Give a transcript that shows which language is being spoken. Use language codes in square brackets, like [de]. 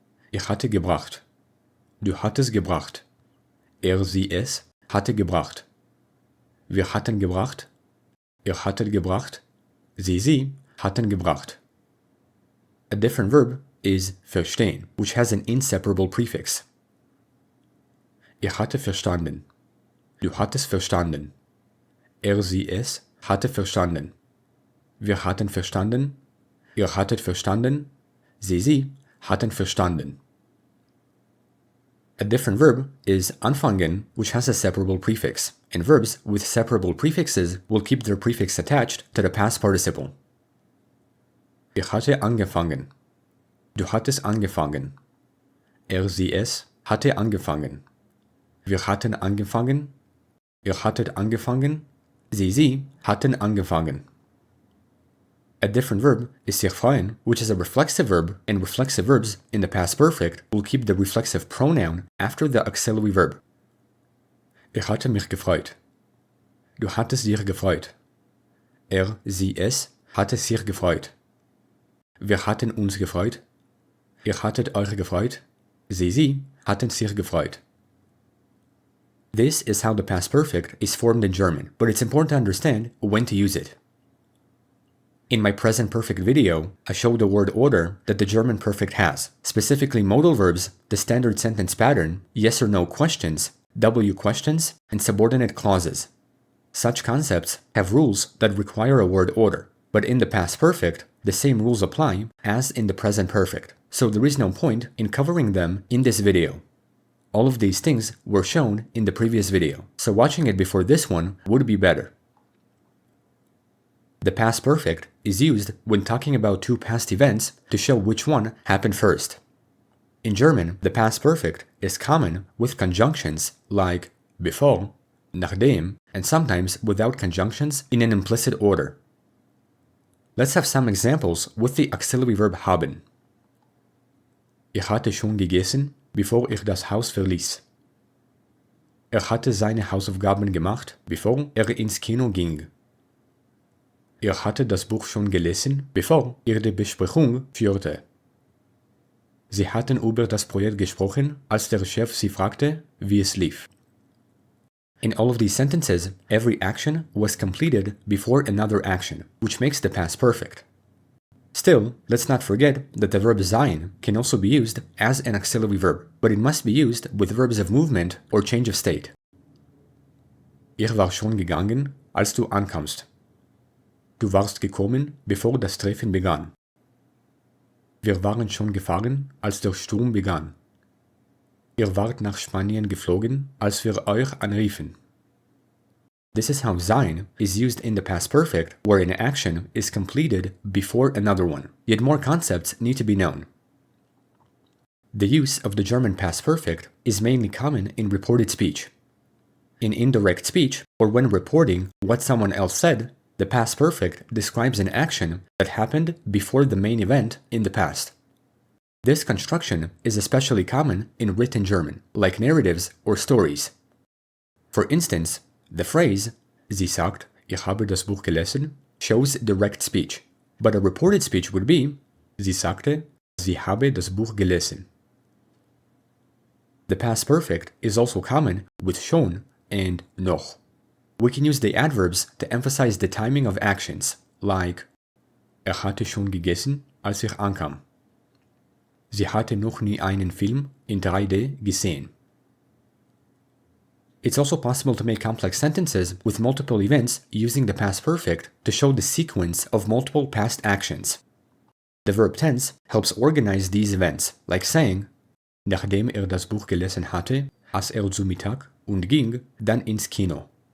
[de] Ich hatte gebracht. Du hattest gebracht. Sie es hatte gebracht. Wir hatten gebracht. Ihr hattet gebracht. Sie hatten gebracht. [en] A different verb is verstehen, which has an inseparable prefix. [de] Ich hatte verstanden. Du hattest verstanden. Sie es hatte verstanden. Wir hatten verstanden. Ihr hattet verstanden. Sie hatten verstanden. [en] A different verb is anfangen, which has a separable prefix, and verbs with separable prefixes will keep their prefix attached to the past participle. [de] Ich hatte angefangen. Du hattest angefangen. Sie es hatte angefangen. Wir hatten angefangen. Ihr hattet angefangen. Sie hatten angefangen. [en] A different verb is sich freuen, which is a reflexive verb, and reflexive verbs in the past perfect will keep the reflexive pronoun after the auxiliary verb. [de] Ich hatte mich gefreut. Du hattest dich gefreut. Sie es hatte sich gefreut. Wir hatten uns gefreut. Ihr hattet euch gefreut. Sie hatten sich gefreut. [en] This is how the past perfect is formed in German, but it's important to understand when to use it. In my present perfect video, I showed the word order that the German perfect has, specifically modal verbs, the standard sentence pattern, yes or no questions, W questions, and subordinate clauses. Such concepts have rules that require a word order, but in the past perfect, the same rules apply as in the present perfect, so there is no point in covering them in this video. All of these things were shown in the previous video, so watching it before this one would be better. The past perfect is used when talking about two past events to show which one happened first. In German, the past perfect is common with conjunctions like bevor, nachdem, and sometimes without conjunctions in an implicit order. Let's have some examples with the auxiliary verb haben. [de] Ich hatte schon gegessen, bevor ich das Haus verließ. Hatte seine Hausaufgaben gemacht, bevor ins Kino ging. Hatte das Buch schon gelesen, bevor die Besprechung führte. Sie hatten über das Projekt gesprochen, als der Chef sie fragte, wie es lief. [en] In all of these sentences, every action was completed before another action, which makes the past perfect. Still, let's not forget that the verb sein can also be used as an auxiliary verb, but it must be used with verbs of movement or change of state. [de] Ich war schon gegangen, als du ankamst. Du warst gekommen, bevor das Treffen begann. Wir waren schon gefahren, als der Sturm begann. Ihr wart nach Spanien geflogen, als wir euch anriefen. [en] This is how sein is used in the past perfect, where an action is completed before another one. Yet more concepts need to be known. The use of the German past perfect is mainly common in reported speech. In indirect speech, or when reporting what someone else said, the past perfect describes an action that happened before the main event in the past. This construction is especially common in written German, like narratives or stories. For instance, the phrase, [de] Sie sagt, ich habe das Buch gelesen, [en] shows direct speech, but a reported speech would be, [de] Sie sagte, sie habe das Buch gelesen. [en] The past perfect is also common with schon and noch. We can use the adverbs to emphasize the timing of actions, like [de] hatte schon gegessen, als ich ankam. Sie hatte noch nie einen Film in 3D gesehen. [en] It's also possible to make complex sentences with multiple events using the past perfect to show the sequence of multiple past actions. The verb tense helps organize these events, like saying, [de] nachdem das Buch gelesen hatte, aß zu Mittag und ging dann ins Kino.